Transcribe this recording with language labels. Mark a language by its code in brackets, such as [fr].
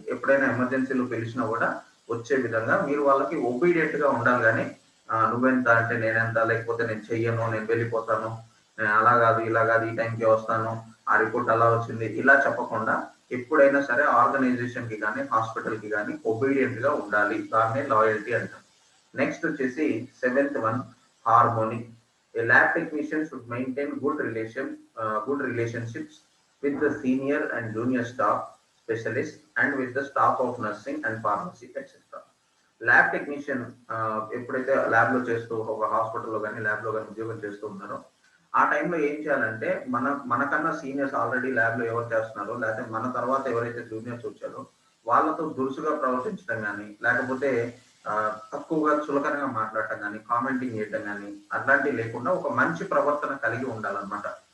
[te] ఎప్పుడైనా ఎమర్జెన్సీలో పిలిచినా కూడా వచ్చే విధంగా మీరు వాళ్ళకి ఒబీడియంట్‌గా ఉండాలి గానీ, నువ్వెంత అంటే నేనెంత, లేకపోతే నేను చెయ్యను, నేను వెళ్ళిపోతాను, అలా కాదు, ఇలా కాదు, ఈ టైంకే వస్తాను, ఆ రిపోర్ట్ అలా వచ్చింది, ఇలా చెప్పకుండా ఎప్పుడైనా సరే ఆర్గనైజేషన్‌కి కానీ, హాస్పిటల్‌కి కానీ ఒబీడియంట్‌గా ఉండాలి. దాన్నే లాయల్టీ అంటారు. నెక్స్ట్ వచ్చేసి 7th one harmony. [en] A lab technician should maintain good relationships with the senior and junior staff, specialists, and with the staff of nursing and pharmacy, etc. [te] Lab technician ఎప్పుడైతే ల్యాబ్‌లో చేస్తూ ఒక హాస్పిటల్‌లో గాని, ల్యాబ్‌లో గాని ఉద్యోగం చేస్తూ ఉన్నారో, ఆ టైంలో ఏం చేయాలంటే మనకన్నా సీనియర్స్ ఆల్రెడీ ల్యాబ్‌లో ఎవరు చేస్తున్నారో, లేకపోతే మన తర్వాత ఎవరైతే జూనియర్స్ వచ్చారో, వాళ్ళతో దురుసుగా ప్రవర్తించడం గాని, లేకపోతే తక్కువగా చులకనగా మాట్లాడటం గాని, కామెంటింగ్ చేయటం గాని, అట్లాంటివి లేకుండా ఒక మంచి ప్రవర్తన కలిగి ఉండాలన్నమాట.